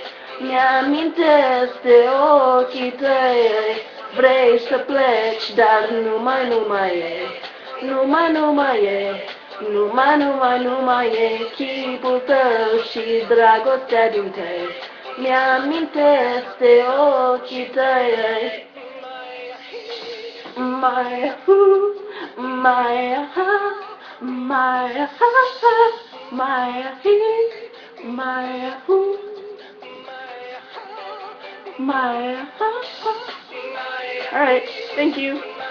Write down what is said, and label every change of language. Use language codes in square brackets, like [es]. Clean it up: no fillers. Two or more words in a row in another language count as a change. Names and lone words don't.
[ro] Mi-amintesc de ochii tăi, vrei să pleci, dar numai e, numai e chipul tău și dragostea din tăi. Mi-amintesc de ochii tăi. Maya who, Maya ha, Maya ha ha, Maya he, Maya who, Maya ha ha. [en] Alright, thank you.